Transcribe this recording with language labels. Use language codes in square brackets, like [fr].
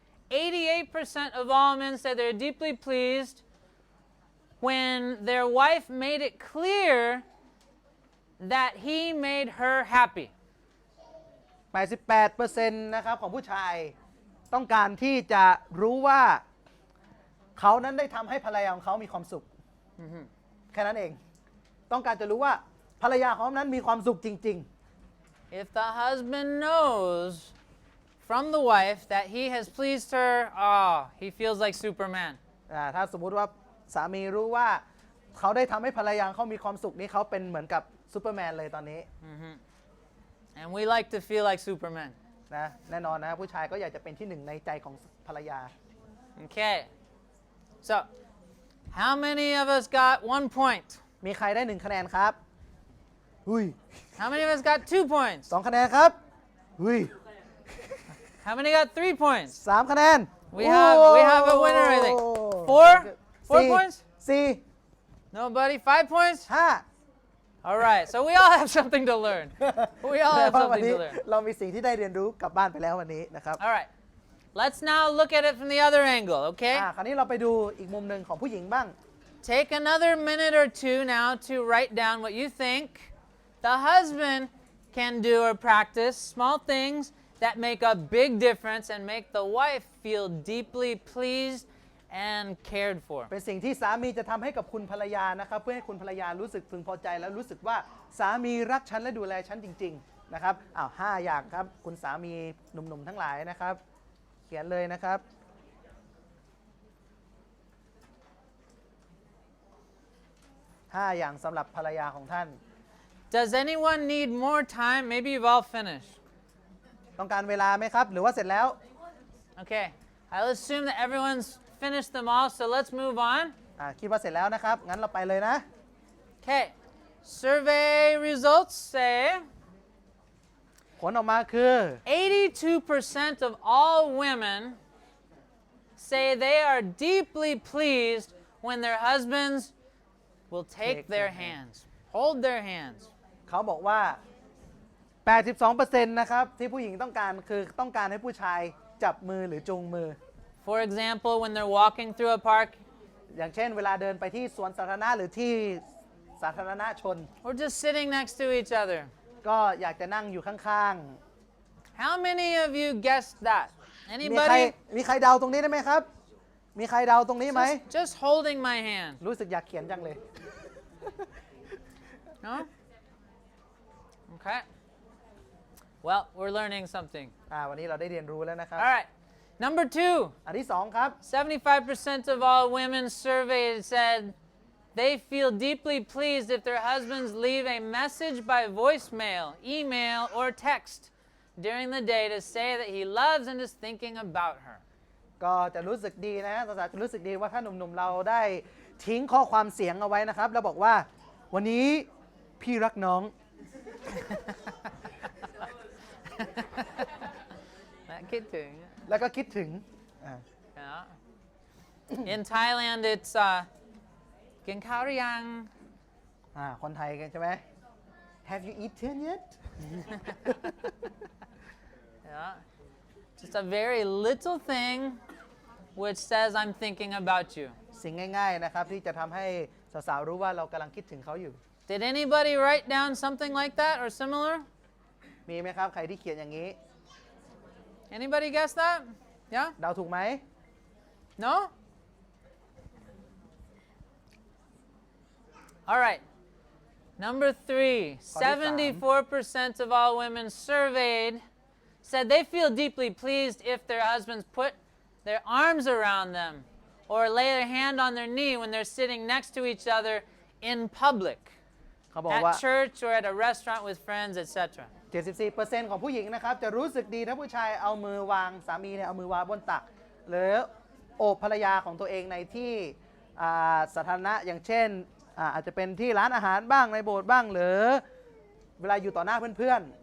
[en] 88% of all men say they're deeply pleased when their wife made it clear that he made her happy. [th] 88% นะครับของผู้ชายต้องการที่จะรู้ว่าเขานั้นได้ทำให้ภรรยาของเขามีความสุขแค่นั้นเองต้องการจะรู้ว่าภรรยาของเขานั้นมีความสุขจริง [en] If the husband knows from the wife that he has pleased her, oh, he feels like Superman. [th] ๆถ้าสมมุติว่าสามีรู้ว่าเขาได้ทำให้ภรรยาเขามีความสุขนี้เขาเป็นเหมือนกับซูเปอร์แมนเลยตอนนี้ [en] And we like to feel like Superman. [th] นะแน่นอนนะผู้ชายก็อยากจะเป็นที่หนึ่งในใจของภรรยา [en] Okay. So, how many of us got 1 point? [th] มีใครได้1คะแนนครับอุ้ย [en] How many of us got 2 points? [th] 2คะแนนครับอุ้ย [en] How many got 3 points? [th] 3คะแนน [en] We have a winner, I think. 4 points? [th] 4 [en] Nobody? 5 points? [th] 5 [en] All right. So we all have something to learn. We all [th] แต่ [en] have [th] ว่าวัน [en] something [th] นี้ [en] to learn. [th] เรามีสิ่งที่ได้เรียนรู้กลับบ้านไปแล้ววันนี้นะครับ [en] All right. Let's now look at it from the other angle, okay? [th] คราวนี้เราไปดูอีกมุมหนึ่งของผู้หญิงบ้าง [en] Take another minute or two now to write down what you think the husband can do or practice, small things that make a big difference and make the wife feel deeply pleased and cared for. [th] เป็นสิ่งที่สามีจะทำให้กับคุณภรรยานะครับเพื่อให้คุณภรรยารู้สึกพึงพอใจและรู้สึกว่าสามีรักฉันและดูแลฉันจริงๆนะครับ5 อย่างครับคุณสามีหนุ่มๆทั้งหลายนะครับเขียนเลยนะครับ5 อย่างสำหรับภรรยาของท่าน [en] Does anyone need more time? Maybe you've all finished. [th] ต้องการเวลาไหมครับหรือว่าเสร็จแล้ว [en] Okay. I'll assume that everyone's finished them all, so let's move on. [th] คิดว่าเสร็จแล้วนะครับงั้นเราไปเลยนะ [en] Okay. Survey results say [th] ผลออกมาคือ [en] 82% of all women say they are deeply pleased when their husbands will take Take their their hands, hold their hands. [th] เขาบอกว่า 82% นะครับที่ผู้หญิงต้องการคือต้องการให้ผู้ชายจับมือหรือจูงมือ [en] For example, when they're walking through a park [th] อย่างเช่นเวลาเดินไปที่สวนสาธารณะหรือที่สาธารณชน [en] or just sitting next to each other. [th] ก็อยากจะนั่งอยู่ข้าง [en] How many of you guessed that? [th] ๆ มี [en] Anybody? [th] ใครเดาตรงนี้ได้ไหมครับ มีใครเดาตรงนี้ไหม [en] Just holding my hand. [th] รู้สึกอยากเขียนจังเลย [en] No? Okay. Well, we're learning something. [th] วันนี้เราได้เรียนรู้แล้วนะครับ [en] All right. Number 2. [th] อันที่สองครับ [en] 75% of all women surveyed said they feel deeply pleased if their husbands leave a message by voicemail, email, or text during the day to say that he loves and is thinking about her. [th] ก็จะรู้สึกดีนะสาวๆจะรู้สึกดีว่าถ้าหนุ่มๆเราได้ทิ้งข้อความเสียงเอาไว้นะครับแล้วบอกว่าวันนี้พี่รักน้อง คิดถึง แล้วก็คิดถึง [en] Yeah. In Thailand, it's [th] กินข้าวหรือยัง คนไทยกันใช่ไหม [en] Have you eaten yet Yeah. Just a very little thing which says I'm thinking about you. [th] สิ่งง่ายๆนะครับที่จะทำให้สาวๆรู้ว่าเรากำลังคิดถึงเขาอยู่ [en] Did anybody write down something like that or similar? [th] มีไหมครับใครที่เขียนอย่างนี้ [en] Anybody guess that? Yeah? [th] เดาถูกไหม [en] No? All right. Number 3. 74% of all women surveyed said they feel deeply pleased if their husbands put their arms around them or lay their hand on their knee when they're sitting next to each other in public, [th] เขาบอกว่า [en] at church or at a restaurant with friends, etc. [th] 74% ของผู้หญิงนะครับจะรู้สึกดีถ้าผู้ชายเอามือวางสามีเนี่ยเอามือวางบนตักหรือโอบภรรยาของตัวเองในที่สาธารณะอย่างเช่นอาจจะเป็นที่ร้านอาหารบ้างในโบสถ์บ้างหรือเวลาอยู่ต่อหน้าเพื่อน